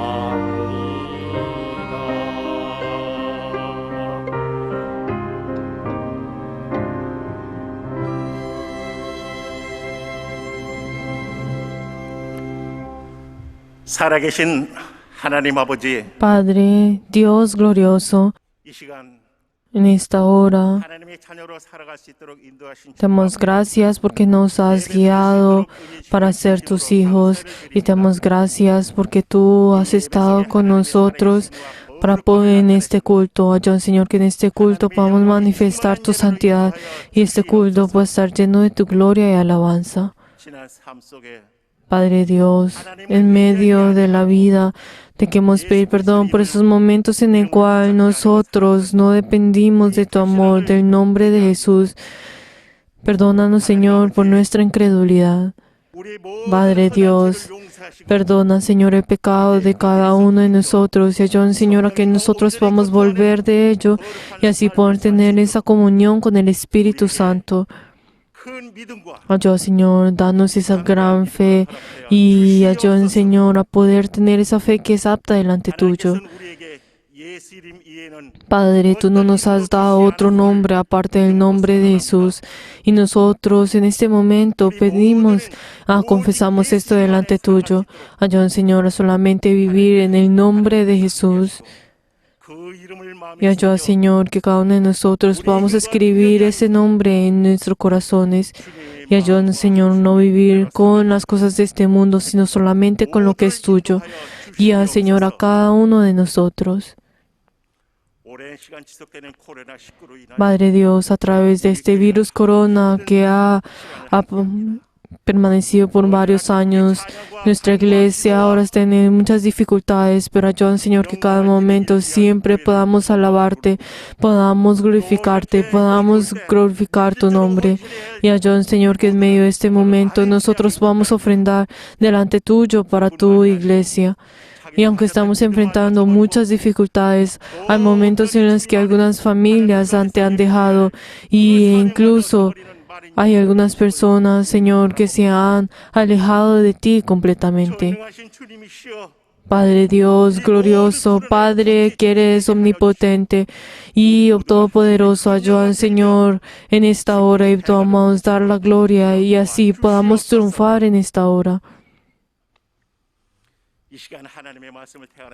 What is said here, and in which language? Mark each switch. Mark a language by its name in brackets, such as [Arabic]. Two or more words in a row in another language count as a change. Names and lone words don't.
[Korean] 살아계신 하나님 아버지, [Spanish] Padre, Dios glorioso, [Korean] 이 시간 [Spanish] en esta hora [Korean] 하나님의 자녀로 살아갈 수 있도록 인도하신 [Spanish] te damos gracias porque nos has guiado para ser tus hijos y te damos gracias porque tú has estado con nosotros para poder en este culto. Ayúdanos, Señor, que en este culto podamos manifestar tu santidad y este culto pueda estar lleno de tu gloria y alabanza. [Korean] 지난 삶 속에 [Spanish] Padre Dios, en medio de la vida, te queremos pedir perdón por esos momentos en el cual nosotros no dependimos de tu amor, del nombre de Jesús. Perdónanos, Señor, por nuestra incredulidad. Padre Dios, perdona, Señor, el pecado de cada uno de nosotros y ayúdanos, Señor, a que nosotros podamos volver de ello y así poder tener esa comunión con el Espíritu Santo. Ayúdanos, Señor, danos esa gran fe y ayúdanos, Señor, a poder tener esa fe que es apta delante tuyo. [Korean] 예수 이름 이에는 [Spanish] Padre, tú no nos has dado otro nombre aparte del nombre de Jesús. Y nosotros en este momento pedimos, confesamos esto delante tuyo. Ayúdanos, Señor, a solamente vivir en el nombre de Jesús. [Korean] 그 이름을 [Spanish] Y [Korean] 마음에 [Spanish] ayuda, [Korean] 새겨 [Spanish] Señor, que cada uno de nosotros podamos escribir ese nombre en nuestros corazones. Y ayúdanos, Señor, no vivir con las cosas de este mundo, sino solamente con lo que es tuyo. Guía, Señor, a cada uno de nosotros. [Korean] 오랜 시간 지속되는 코로나19로 인하여 [Spanish] Padre Dios, a través de este virus corona que ha permanecido por varios años, nuestra iglesia ahora tiene muchas dificultades, pero ayúdanos, Señor, que cada momento siempre podamos alabarte, podamos glorificarte, podamos glorificar tu nombre. Y ayúdanos, Señor, que en medio de este momento nosotros podamos ofrendar delante tuyo para tu iglesia. Y aunque estamos enfrentando muchas dificultades, hay momentos en los que algunas familias te han dejado e incluso hay algunas personas, Señor, que se han alejado de ti completamente. [Korean] 전능하신 주님이시여 [Spanish] Padre Dios glorioso, Padre que eres omnipotente y todopoderoso, ayúdanos, Señor, en esta hora y podamos dar la gloria y así podamos triunfar en esta hora. [Korean] 이 시간 하나님의 말씀을 태어나신